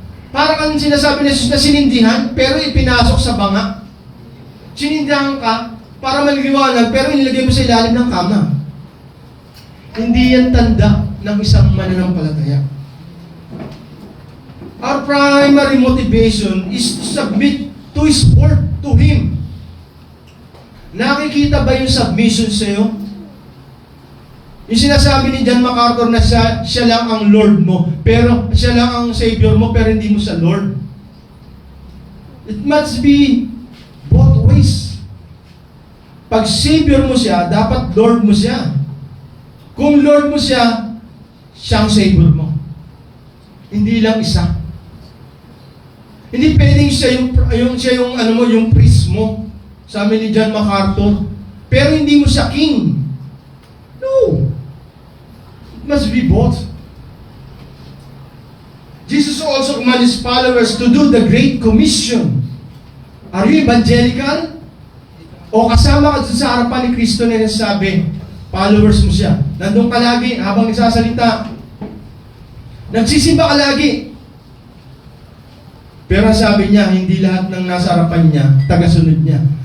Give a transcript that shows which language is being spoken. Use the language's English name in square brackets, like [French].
[Filipino] Parang ang sinasabi ni Jesus na sinindihan, pero ipinasok sa banga. Sinindihan ka, para maliliwanag, pero inilagay mo sa ilalim ng kama. Hindi yan tanda ng isang mananampalataya. [English] Our primary motivation is to submit to His Word, to Him. [Filipino] Nakikita ba yung submission sa iyo? Yung sinasabi ni John MacArthur na siya lang ang Lord mo, pero siya lang ang Savior mo, pero hindi mo sa Lord. [English] It must be both ways. [Filipino] Pag Savior mo siya, dapat Lord mo siya. Kung Lord mo siya, siyang Savior mo. Hindi lang isa. Hindi pwedeng siya yung priest mo. Sabi ni John MacArthur, pero hindi mo siya king. [English] No. It must be both. Jesus also commanded his followers to do the Great Commission. Are you evangelical? [Filipino] O kasama ka sa harapan ni Kristo na nasabi, followers mo siya. Nandun ka lagi habang nagsasalita. Nagsisimba ka lagi. Pero sabi niya, hindi lahat ng nasa harapan niya, tagasunod niya.